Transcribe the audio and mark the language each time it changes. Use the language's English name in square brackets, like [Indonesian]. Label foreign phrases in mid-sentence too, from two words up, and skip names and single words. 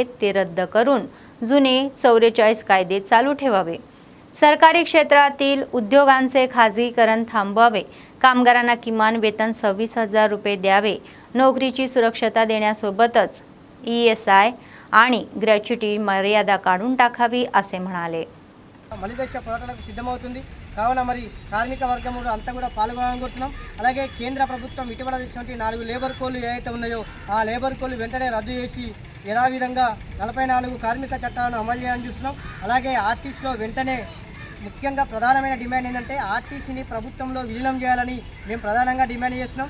[Marathi] ते रद्द करून जुने 44 कायदे चालू ठेवावे. सरकारी क्षेत्रातील उद्योगांचे खाजगीकरण थांबवावे. कामगारांना किमान वेतन 26,000 रुपये द्यावे. नोकरीची सुरक्षता देण्यासोबतच ESI आणि ग्रॅच्युटी मर्यादा काढून टाकावी असे म्हणाले. [Telugu] మలిదశ పోరాటాలకు సిద్ధమవుతుంది. కావున మరి కార్మిక వర్గం అంతా కూడా పాల్గొనాలనుకుంటున్నాం. అలాగే కేంద్ర ప్రభుత్వం ఇటీవల తెచ్చినటువంటి 4 [English] labour codeలు [Telugu] ఏవైతే ఉన్నాయో ఆ [English] labour codeలు [Telugu] వెంటనే రద్దు చేసి యథావిధంగా 44 కార్మిక చట్టాలను అమలు చేయాలని చూస్తున్నాం. అలాగే ఆర్టీసీలో వెంటనే ముఖ్యంగా ప్రధానమైన డిమాండ్ ఏంటంటే ఆర్టీసీని ప్రభుత్వంలో విలీనం చేయాలని మేము ప్రధానంగా డిమాండ్ చేస్తున్నాం.